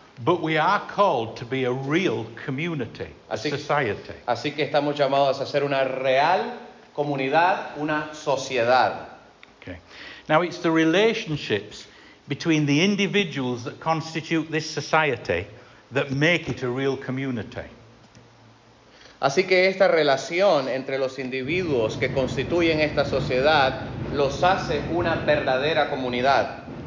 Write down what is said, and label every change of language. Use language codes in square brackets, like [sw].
[en] But we are called to be a real community, a society. [es] Así que estamos llamados a ser una real comunidad, una sociedad. [en] Okay. Now it's the relationships between the individuals that constitute this society that make it a real community. [es] Así que esta relación entre los individuos que constituyen esta sociedad los hace una verdadera comunidad.